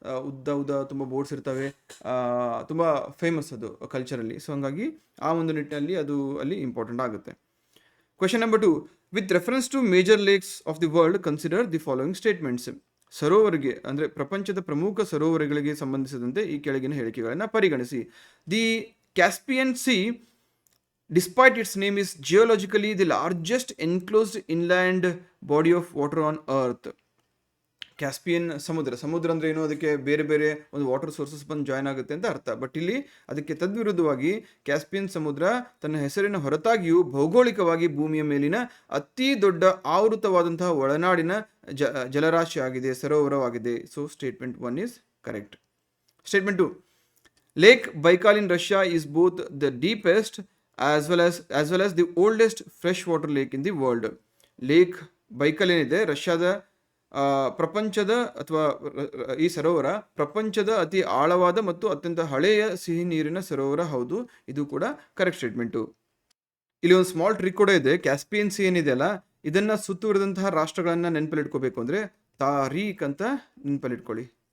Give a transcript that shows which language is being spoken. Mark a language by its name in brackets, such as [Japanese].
[Kannada] ಉದ್ದ ತುಂಬ ಬೋಟ್ಸ್ ಇರ್ತವೆ, ತುಂಬ ಫೇಮಸ್ ಅದು ಕಲ್ಚರಲ್ಲಿ. ಸೊ ಹಂಗಾಗಿ ಆ ಒಂದು ನಿಟ್ಟಿನಲ್ಲಿ ಅದು ಅಲ್ಲಿ ಇಂಪಾರ್ಟೆಂಟ್ ಆಗುತ್ತೆ. [English] Question number 2, with reference to major lakes of the world consider the following statements. [Kannada] ಸರೋವರಿಗೆ ಅಂದರೆ ಪ್ರಪಂಚದ ಪ್ರಮುಖ ಸರೋವರಗಳಿಗೆ ಸಂಬಂಧಿಸಿದಂತೆ ಈ ಕೆಳಗಿನ ಹೇಳಿಕೆಗಳನ್ನು ಪರಿಗಣಿಸಿ. [English] The Caspian Sea, despite its name, is geologically the largest enclosed inland body of water on earth. [Kannada] Caspian ಸಮುದ್ರ ಅಂದರೆ ಏನು? ಅದಕ್ಕೆ ಬೇರೆ ಬೇರೆ ಒಂದು ವಾಟರ್ ಸೋರ್ಸಸ್ ಬಂದು ಜಾಯ್ನ್ ಆಗುತ್ತೆ ಅಂತ ಅರ್ಥ. ಬಟ್ ಇಲ್ಲಿ ಅದಕ್ಕೆ ತದ್ವಿರುದ್ಧವಾಗಿ ಕ್ಯಾಸ್ಪಿಯನ್ ಸಮುದ್ರ ತನ್ನ ಹೆಸರಿನ ಹೊರತಾಗಿಯೂ ಭೌಗೋಳಿಕವಾಗಿ ಭೂಮಿಯ ಮೇಲಿನ ಅತಿ ದೊಡ್ಡ ಆವೃತವಾದಂತಹ ಒಳನಾಡಿನ ಜಲರಾಶಿ ಆಗಿದೆ, ಸರೋವರವಾಗಿದೆ. [English] So statement 1 is correct. Statement 2, Lake Baikal in Russia is both the deepest as well as the oldest freshwater lake in the world. [Kannada] Lake Baikal ಏನಿದೆ ರಷ್ಯಾದ ಪ್ರಪಂಚದ ಅಥವಾ ಈ ಸರೋವರ ಪ್ರಪಂಚದ ಅತಿ ಆಳವಾದ ಮತ್ತು ಅತ್ಯಂತ ಹಳೆಯ ಸಿಹಿ ನೀರಿನ ಸರೋವರ ಹೌದು. ಇದು ಕೂಡ ಕರೆಕ್ಟ್ ಸ್ಟೇಟ್ಮೆಂಟು. ಇಲ್ಲಿ ಒಂದು ಸ್ಮಾಲ್ ಟ್ರಿಕ್ ಕೂಡ ಇದೆ. ಕ್ಯಾಸ್ಪಿಯನ್ ಸಿ ಏನಿದೆಯಲ್ಲ ಇದನ್ನ ಸುತ್ತುವರಿದಂತಹ ರಾಷ್ಟ್ರಗಳನ್ನ ನೆನಪಲ್ಲಿಟ್ಕೋಬೇಕು ಅಂದ್ರೆ ತಾರೀಕ್ ಅಂತ ನೆನಪಲ್ಲಿಟ್ಕೊಳ್ಳಿ.